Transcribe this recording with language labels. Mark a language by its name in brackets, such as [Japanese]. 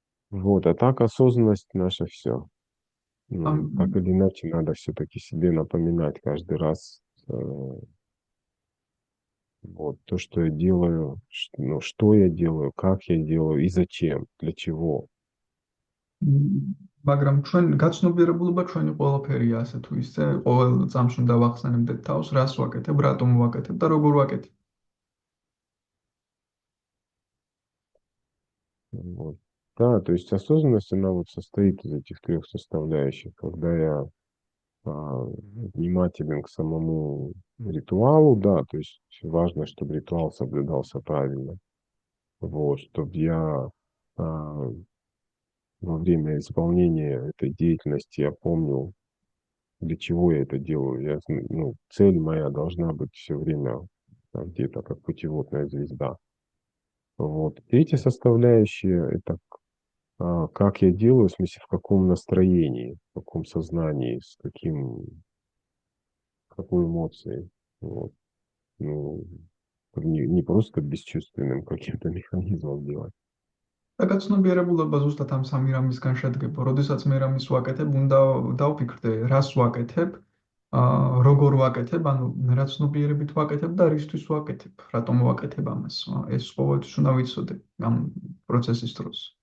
[Russian] Вот, а так осознанность наша все. Ну, так или иначе, надо все-таки себе напоминать каждый раз вот то, что я делаю, что я делаю, как я делаю и зачем, для чего. [Georgian] მაგრამ ჩვენ გაცნობიერებულობა ჩვენი ყველაფერია, ასე თუ ისე, ყოველ წამს უნდა ვახსენებდეთ თავს, რას ვაკეთებ, რატომ ვაკეთებ და როგორ ვაკეთებ. [Russian] Вот. Да, то есть осознанность, она вот состоит из этих трех составляющих. Когда я внимателен к самому ритуалу, да, то есть важно, чтобы ритуал соблюдался правильно. Вот, чтобы я во время исполнения этой деятельности я помнил, для чего я это делаю. Цель моя должна быть все время где-то как путеводная звезда. Вот. Третья составляющая – это как я делаю, в смысле, в каком настроении, в каком сознании, какой эмоцией. Вот. Ну, не просто бесчувственным каким-то механизмом делать. [Georgian] და გაცნობიერებულობა ზუსტად ამ სამი რამისგან შედგება. როდესაც მე რამის ვაკეთებ, უნდა დავფიქრდე, რას ვაკეთებ, როგორ ვაკეთებ, ანუ რა ცნობიერებით ვაკეთებ და რისთვის ვაკეთებ, რატომ ვაკეთებ ამას. ეს ყოველთვის უნდა ვიცოდე ამ პროცესის დროს.